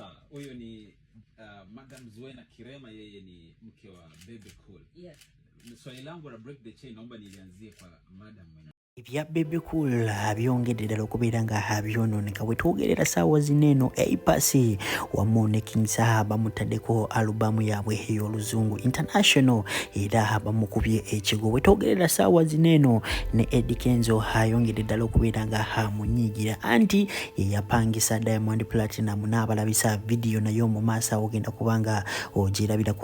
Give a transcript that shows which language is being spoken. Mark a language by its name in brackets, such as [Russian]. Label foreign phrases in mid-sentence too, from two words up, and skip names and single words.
[Swahili] huyo ni Madam Zuena Kirema, yeye ni mke wa Bebe Cool. Yes. Swali langu la [English] break the chain [Swahili] naomba nilianzie kwa Madam mwenyewe. [Ganda] Ebya Bebe Cool byongedde okubeera nga byononeka bwe twogerera ssaawa zineno Apasi wamu King Saha bamutaddeko alubamu yaabwe ey'oluzungu International era bamukubye ekigo bwe twogerera ssaawa zineno ne Eddie Kenzo ayongedde ddala okubeera nga munyiigira anti yapangisa Diamond Platinum n'abalabisa video nayo mu maaso ogenda kubanga ogirabirako